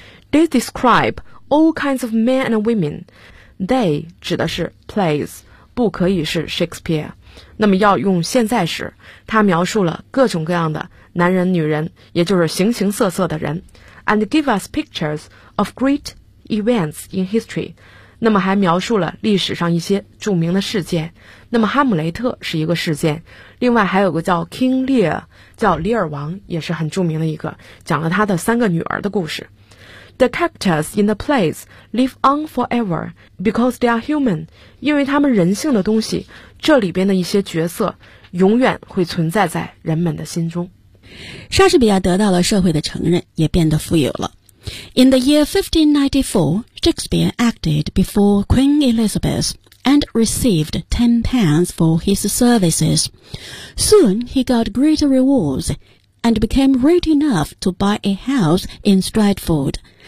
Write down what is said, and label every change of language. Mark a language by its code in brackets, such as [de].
[en] They describe all kinds of men and women. [zh] They 指的是 plays, 不可以是 Shakespeare, 那么要用现在时，他描述了各种各样的男人女人，也就是形形色色的人。 [en] And give us pictures of great events in history. [zh] 那么还描述了历史上一些著名的事件，那么哈姆雷特是一个事件，另外还有个叫 King Lear, 叫李尔王，也是很著名的一个，讲了他的三个女儿的故事。 [en] The characters in the plays live on forever because they are human, [zh] 因为他们人性的东西，这里边的一些角色永远会存在在人们的心中。莎士比亚得到了社会的承认，也变得富有了。 [en] In the year 1594, Shakespeare acted before Queen Elizabeth and received £10 for his services. Soon he got greater rewards and became rich enough to buy a house in Stratford.